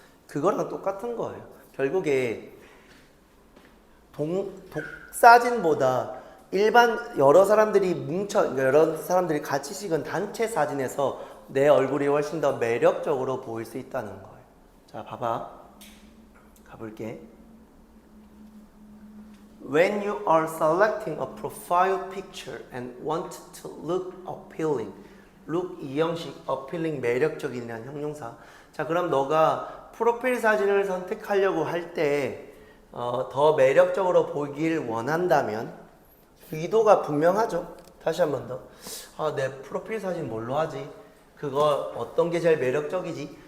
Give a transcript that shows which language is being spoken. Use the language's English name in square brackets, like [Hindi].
[Korean] 그거랑 똑같은 거예요. 결국에 독사진보다 일반 여러 사람들이 같이 찍은 단체 사진에서 내 얼굴이 훨씬 더 매력적으로 보일 수 있다는 거예요. 자, 봐봐. 가볼게. [English] When you are selecting a profile picture and want to look appealing. [Korean] look 이 형식 appealing 매력적인이라는 형용사. 자, 그럼 너가 프로필 사진을 선택하려고 할 때 더 매력적으로 보이길 원한다면 의도가 분명하죠. 다시 한 번 더. 내 프로필 사진 뭘로 하지? 그거 어떤 게 제일 매력적이지?